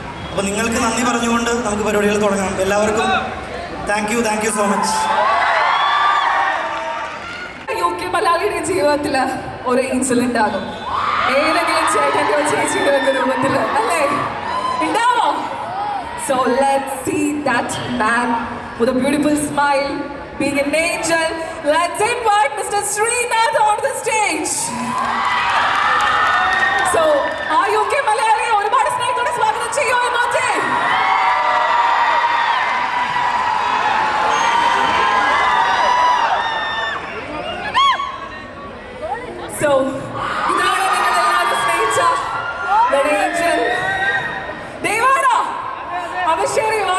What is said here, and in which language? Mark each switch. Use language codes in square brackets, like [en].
[ml] അപ്പോൾ നിങ്ങൾക്ക് നന്ദി പറഞ്ഞുകൊണ്ട് നമുക്ക് പരിപാടികൾ തുടങ്ങാം. എല്ലാവർക്കും [en] Thank you so much. [ml] UK മലയാളിയുടെ ജീവിതത്തിൽ ഒരു ഇൻസിഡന്റ് ആകും, ഏതെങ്കിലും ചേട്ടൻ്റെ ചേച്ചിയുടെ ഒക്കെ രൂപത്തിൽ, അല്ലേ? ഉണ്ടാവോ? [en] So let's see that man with a beautiful smile, being an angel. Let's invite Mr. Srinath on the stage. So, are you okay, Malayali? [ml] ഒരുപാട് സ്നേഹത്തോടെ സ്വാഗതം ചെയ്യൂ ഇങ്ങോട്ടേ. So, ഇതാണ് നിങ്ങളെല്ലാവരും സ്നേഹിച്ച [en] the angel. [ml] ദേവാന, അഭിഷേക്